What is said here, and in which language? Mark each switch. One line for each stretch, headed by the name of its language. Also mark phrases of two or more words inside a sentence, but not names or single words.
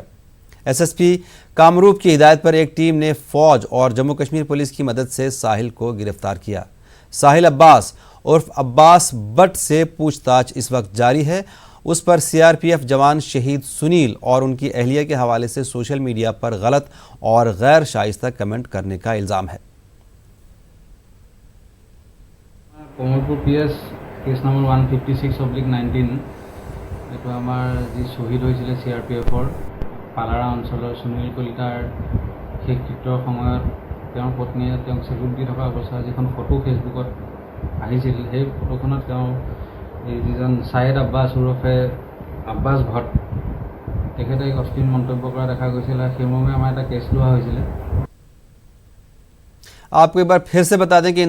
Urdu: SSP کامروپ کی ہدایت پر ایک ٹیم نے فوج اور جموں کشمیر پولیس کی مدد سے ساحل کو گرفتار کیا۔ ساحل عباس عرف عباس بٹ سے پوچھ تاچھ اس وقت جاری ہے۔ اس پر CRPF جوان شہید سنیل اور ان کی اہلیہ کے حوالے سے
English: social media
Urdu: پر غلط اور غیر شائستہ کمنٹ کرنے کا الزام ہے۔
Assamese: কমলপুৰ PS
English: case number
Assamese: 156/19 এইটো আমাৰ যি শ্বহীদ হৈছিলে CRPFৰ পালাৰা অঞ্চলৰ সুনীল কলিতাৰ শেষকৃত্যৰ সময়ত তেওঁৰ পত্নীয়ে তেওঁক চেলুট দি থকা অৱস্থাত যিখন ফটো ফেচবুকত আহিছিল, সেই ফটোখনত তেওঁ এই যিজন ছাইদ আব্বাছ ওৰফে আব্বাছ ভট্ট তেখেতে এক অশ্লীল মন্তব্য কৰা দেখা গৈছিল। সেই মৰ্মে আমাৰ এটা কেছ লোৱা হৈছিলে।
Urdu: آپ کو ایک بار پھر سے بتا دیں کہ